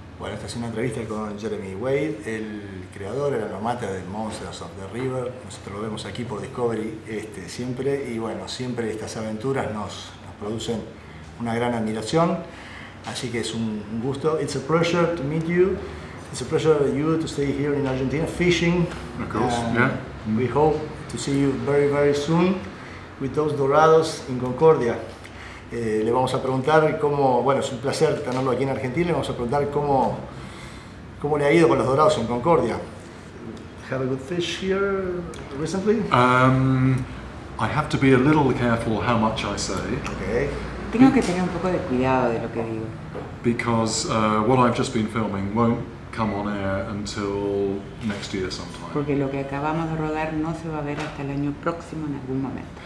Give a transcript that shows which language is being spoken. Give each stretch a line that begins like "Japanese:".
Spanish: Bueno, esta es una entrevista con Jeremy Wade, el creador, el alma mater de Monstruos de Río. Nosotros lo vemos aquí por Discovery siempre, y bueno, siempre estas aventuras nos producen una gran admiración, así que es un gusto.
English: It's a pleasure to meet you. It's a pleasure for you to stay here in Argentina fishing. Of course, yeah. We hope to see you very, very soon with those dorados in Concordia.
Spanish: Le vamos a preguntar cómo, bueno, es un placer tenerlo aquí en Argentina, le vamos a preguntar cómo le ha ido con los dorados en Concordia.
English: Have a good fish here recently? I have to be a little careful how much I say. Okay.
Spanish: Tengo que tener un poco de cuidado de lo que digo.
English: Because what I've just been filming won't come on air until next year sometime.
Spanish: Porque lo que acabamos de rodar no se va a ver hasta el año próximo en algún momento.